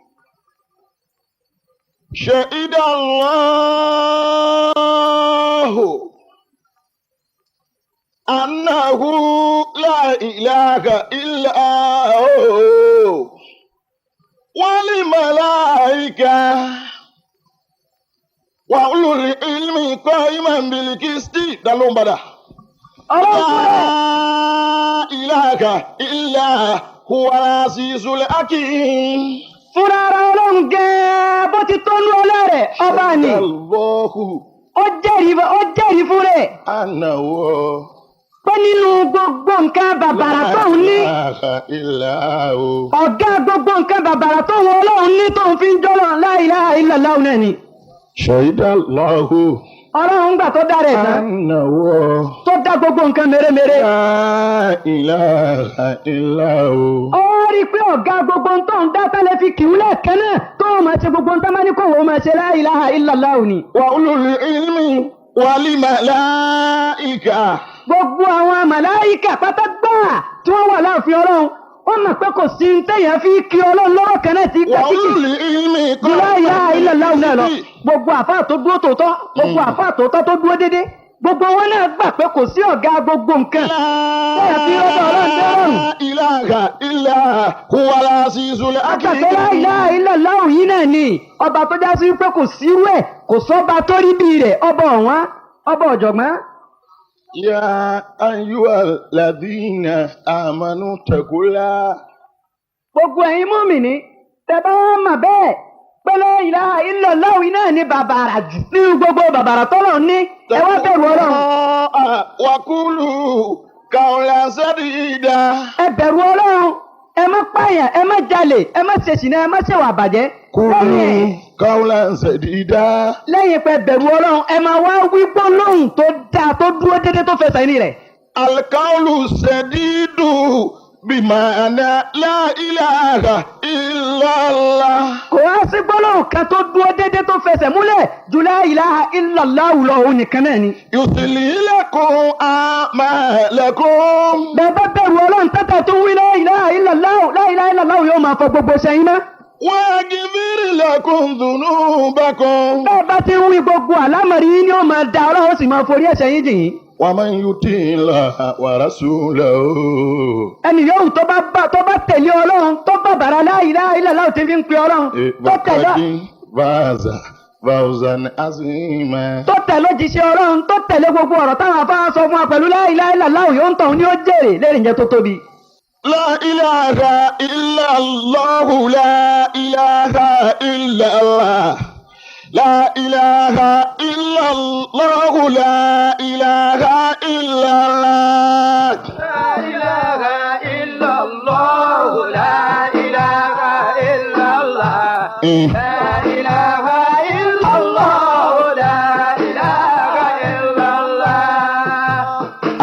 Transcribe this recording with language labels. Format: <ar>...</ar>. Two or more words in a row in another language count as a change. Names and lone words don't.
<ar>شهد الله أنه لا إله إلا هو والملائكة وأولو العلم قائما بالقسط. دلهم بدا لا إله إلا هو العزيز الحكيم.</ar> <yo>fúnra ara ọlọ́run gẹ́ẹ́ bó ti tó ní ọlọ́rẹ̀ ọba ni ó jẹ́rìí fún rẹ̀ pé nínú gbogbo nǹkan bàbàrà tóun ní ọ̀gá gbogbo nǹkan bàbàrà tóun ọlọ́run ní tóun fi ń jọ́lọ̀</yo> <ar>لا إله إلا الله</ar> <yo>náà ni.</yo> <ar>Shahidallahu</ar> <yo>ọlọ́run gbà tó dá rẹ̀ tán tó dá gbogbo nǹkan mèremère.</yo> <ar>لا إله إلا هو.</ar> <yo>ó rí i pé ọ̀gá gbogbo tó ń dá tẹ́lẹ̀ fi kìí lẹ́ẹ̀kan náà tó máa ṣe gbogbo nǹkan máa ní kó wọ́n máa ṣe</yo> <ar>لا إله إلا الله</ar> <yo>ni.</yo> <ar>وأولو العلم والملائكة.</ar> <yo>gbogbo àwọn màláíkà pátá gbà tí wọ́n wà láàfin ọlọ́run wọ́n mọ̀ pé kò sí téèyàn fi kí ọlọ́run lọ́wọ́ kan náà ti gbà kíkì</yo> <ar>لا إله إلا الله</ar> <yo>náà lọ. gbogbo àfáà tó dúró tòótọ́ gbogbo àfáà tòótọ́ tó dúró déédéé gbogbo wọn náà gbà pé kò sí ọ̀gá gbogbo nǹkan téèyàn fi rọ́bà ọlọ́run dé ọ̀run.</yo> <ar>لا إله إلا هو العزيز الحكيم.</ar> <yo>àgbàdo</yo> <ar>لا إله إلا الله</ar> <yo>yìí náà ni ọba tó já sí pé kò sírú ẹ̀ kò sọ́ba tó rí bí rẹ̀ ọba ọ̀wọ́n ọba ọ̀jọ̀gbọ́n.</yo> <ar>يا أيها الذين آمنوا اتقوا الله.</ar> <yo>gbogbo ẹ̀yin mùmínì tẹ́ bá wọn mọ̀ bẹ́ẹ̀ pé</yo> <ar>لا إله إلا الله</ar> <yo>náà ní bàbàrà jù nínú gbogbo bàbàrà tọ́lọ̀ ní ẹ wá bẹ̀rù ọlọ́run.</yo> <ar>وقولوا قولا سديدا.</ar> <yo>ẹ bẹ̀rù ọlọ́run ẹ má pààyàn ẹ má jalè ẹ má ṣe ṣìnà ẹ má ṣèwà bàjẹ́.</yo> <ar>قولوا قولا سديدا.</ar> <yo>lẹ́yìn pé bẹ̀rù ọlọ́run ẹ máa wá wí gbólóhùn tó dáa tó dúró déédéé tó fẹsẹ̀ ní rẹ̀.</yo> <ar>القول السديد بمعنى لا إله إلا الله.</ar> <yo>kò wá sí gbólóhùn kan tó dúró déédéé tó fẹsẹ̀ múlẹ̀ jù</yo> <ar>لا إله إلا الله</ar> <yo>lọ òun nìkan náà ni.</yo> <ar>يصلح لكم أعمالكم.</ar> <yo>bẹ́ẹ̀ bá bẹ̀rù ọlọ́run tẹ́tẹ̀ tó wí</yo> <ar>لا إله إلا الله</ar> <yo>yóò máa fọ gbogbo sẹ́yìn náà.</yo> <ar>ويغفر لكم ذنوبكم.</ar> <yo>bẹ́ẹ̀ bá ti ń wí gbogbo àlámọ̀rí yín ni ó máa da ọlọ́run sì máa forí ẹ̀ṣẹ̀ yín jìn yín.</yo> <ar>ومن يطع الله ورسوله.</ar> <yo>ẹnì yòówù tó bá tẹ̀lé ọlọ́run tó bá bàrà</yo> <ar>لا إله إلا الله</ar> <yo>tí fi ń pe ọlọ́run tó tẹ̀lé</yo> <ar>فوزا عظيما.</ar> <yo>tó tẹ̀lé òjíṣẹ́ ọlọ́run tó tẹ̀lé gbogbo ọ̀rọ̀ táwọn afáwọn sọ fún wa pẹ̀lú</yo> <ar>لا إله إلا الله</ar> <yo>yóò ń tọ̀hún ní ó jèrè lẹ́rìn ìjẹ́ tó tóbi.</yo> <ar>لا إله إلا الله لا إله إلا الله لا إله إلا الله لا إله إلا الله. لا إله إلا الله لا إله إلا الله لا إله إلا الله لا إله إلا الله.</ar>